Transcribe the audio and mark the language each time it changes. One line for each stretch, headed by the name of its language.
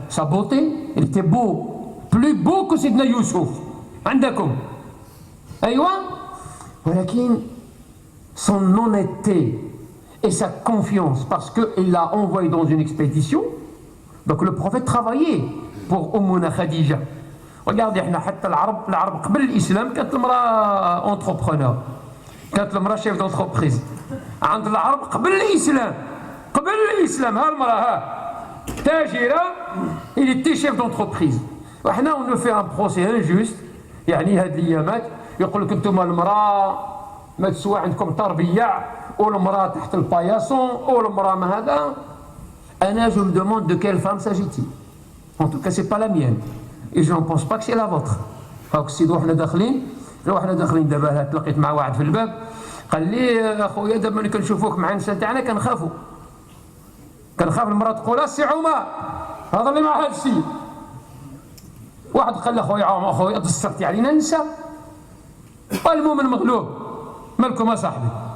French: Sa beauté, il était beau. Plus beau que Sidna Youssouf. Andakum. Aïwa. Walakin, son honnêteté et sa confiance, parce qu'il l'a envoyé dans une expédition. Donc le prophète travaillait pour Ummuna Khadija.
Arabic: Regardez, حتى العرب قبل الإسلام كانت المرأة entrepreneur. كانت المرأة chef d'entreprise. عند العرب قبل الإسلام ها المرأة تاجرة
French: il était chef d'entreprise. وإحنا on nous fait un procès injuste.
Arabic: هاد الأيامات يقول لك أنتم المرأة ما تسوى عندكم تربية والمرأة تحت الباياسون والمرأة ما هذا.
French: أنا je me demande de quelle femme s'agit-il. En tout cas c'est pas la mienne. Et je ne pense pas que c'est la vôtre.
Arabic: هاك السيد وحنا داخلين دابا تلاقيت مع واحد في الباب قال لي اخويا دابا ملي كنشوفوك مع النساء تاعنا كنخاف المراه تقول السي عمر هذا اللي مع هذا السيد. واحد قال له اخويا دسترتي علينا النساء. المؤمن مغلوب مالكم يا صاحبي.